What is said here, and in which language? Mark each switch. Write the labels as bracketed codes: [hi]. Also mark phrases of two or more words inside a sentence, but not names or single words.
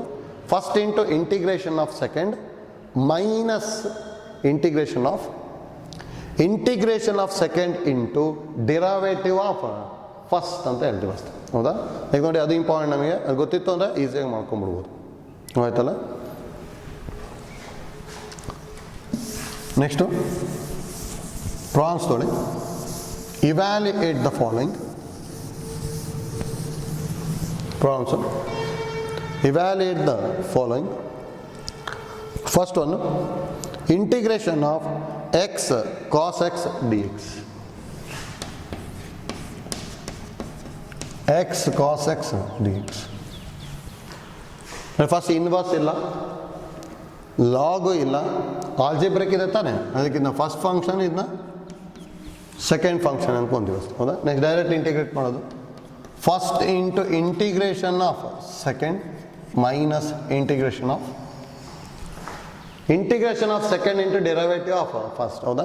[en] first into integration of second minus integration of second into derivative of first [kn] ಅಂತ ಹೇಳ್ತೀವಿ ಅಷ್ಟೇ. ಹೌದಾ? ಈಗ ನೋಡಿ, ಅದು ಇಂಪಾರ್ಟೆಂಟ್. ನಮಗೆ ಅದು ಗೊತ್ತಿತ್ತು ಅಂದರೆ ಈಸಿಯಾಗಿ ಮಾಡ್ಕೊಂಬಿಡ್ಬೋದು. ಆಯ್ತಲ್ಲ? [en] next problems [kn] ತೊಗೊಳ್ಳಿ. [en] evaluate the following problems. Evaluate the following. First one, integration of x cos x dx. x cos x dx. first inverse [kn] ಇಲ್ಲ, ಲಾಗು ಇಲ್ಲ, ಆಲ್ಜಿಬ್ರಿಕ್ ಇದೆ ತಾನೆ. ಅದಕ್ಕೆ ನಾವು [en] first function [kn] ಇದನ್ನ [en] second function [kn] ಅನ್ಕೊಂತೀವಿ ಹೌದಾ. [en] next direct integrate ಮಾಡೋದು first into integration of second minus integration of second into derivative of first ಹೌದಾ.